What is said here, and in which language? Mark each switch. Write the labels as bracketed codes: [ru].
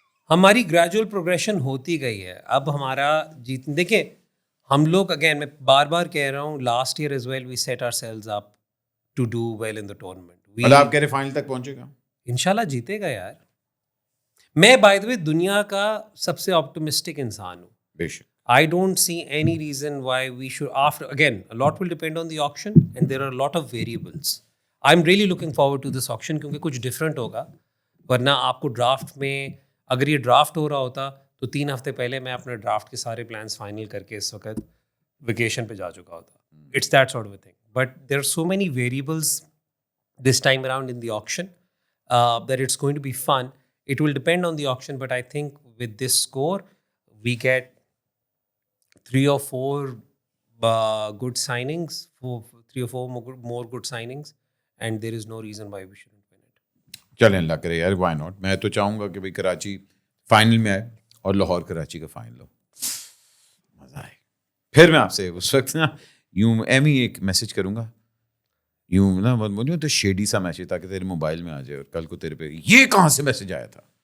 [ur] ہماری gradual progression ہوتی گئی ہے. اب ہمارا دیکھیں ہم لوگ اگین میں بار بار کہہ رہا ہوں [en] Last year as well we set ourselves up to do well in the tournament. [ur] مطلب آپ کہہ رہے فائنل تک پہنچے گا؟ انشاءاللہ جیتے گا یار. میں بائی دا وے دنیا کا سب سے آپٹمسٹک انسان ہوں. بے شک. [en] I don't see any reason why we should, after, again, a lot will depend on the auction and there are a lot of variables. I'm really looking forward to this auction [ur] کیونکہ کچھ different ہوگا. ورنہ آپ کو draft میں اگر یہ draft ہو رہا ہوتا تو 3 ہفتے پہلے میں اپنے ڈرافٹ کے سارے پلانس فائنل کر کے اس وقت ویکیشن پہ جا چکا ہوتا. [en] It's that sort of a thing. But there are so many variables this time around in the auction that it's going to be fun. It will depend on the auction, but I think with this score, we get 3 or 4 good signings, 3 or 4 more good signings, and there is no reason why we shouldn't win it. [ur] چلیں اللہ کرے یار, Y not. میں تو چاہوں گا کہ بھائی Karachi final میں آئے اور لاہور کراچی کا فائنل ہو, مزہ آئے. پھر میں آپ سے اس وقت نا یوں ایم ہی ایک میسج کروں گا, یوں نا بولوں تو شیڈی سا میسج تاکہ تیرے موبائل میں آ جائے اور کل کو تیرے پہ یہ کہاں سے میسج آیا تھا.